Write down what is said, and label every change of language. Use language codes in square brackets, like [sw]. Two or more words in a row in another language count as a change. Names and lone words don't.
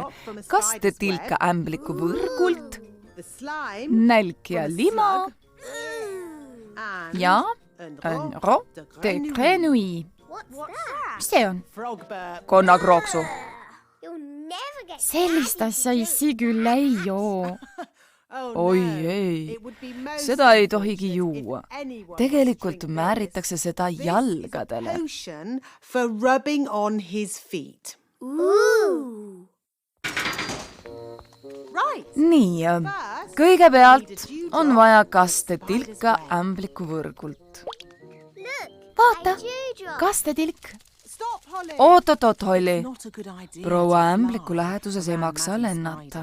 [et] Kastetilka ämbliku võrgult, nälk ja lima ja [fr] ro de grenouille. [et] Mis see on? Konnakrooksu. Sellist asja issi küll ei joo. Oi ei, seda ei tohigi juua. Tegelikult määritakse seda jalgadele. [en] For rubbing on his feet. [et] Nii, kõigepealt on vaja kastetilka ämbliku võrgult. Vaata, kastetilk. Oot, Holli. Proua ämbliku läheduses ei maksa lennata.